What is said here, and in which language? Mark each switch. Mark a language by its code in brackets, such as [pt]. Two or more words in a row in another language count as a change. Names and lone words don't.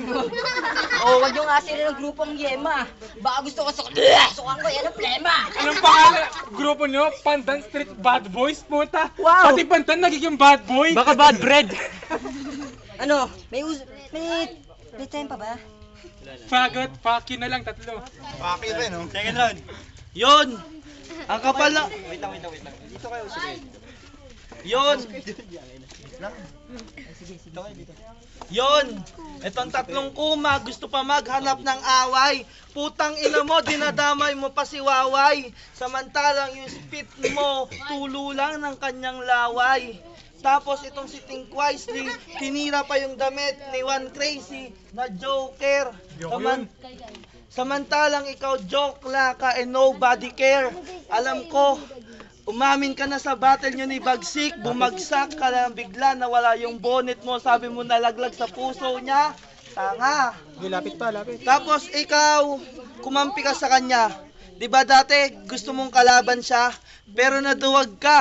[tl] Oh, wag yung asin ng grupong Yema. Baka gusto ko sukan ko, yan ang plema. Anong pangalan? Grupo nyo? Pandan Street Bad Boys, puta. Wow. Pati Pandan nagiging bad boy. Baka [en] bad bread. [tl] Ano, may time pa ba? Fagot, [en] fuck you [tl] na lang, tatlo. Paki rin, no? [en] Second round. [tl] Yun! Ang kapal na... Wait lang. Dito kayo, sige. Yun! Dito kayo, dito. Yun! Itong tatlong kuma, gusto pa maghanap ng away. Putang ina mo, dinadamay mo pa si Waway. Samantalang yung spit mo, tulo lang ng kanyang laway. Tapos itong si Think Wisely, tinira pa yung damit ni One Crazy na Joker. Samantalang ikaw joke la ka [en] and nobody care. [tl] Alam ko, umamin ka na sa battle nyo ni Bagsik, bumagsak ka lang bigla, nawala yung bonnet mo, sabi mo nalaglag sa puso niya. Tanga. Lapit pa, lapit. Tapos ikaw, kumampi ka sa kanya. 'Di ba dati gusto mong kalaban siya, pero naduwag ka.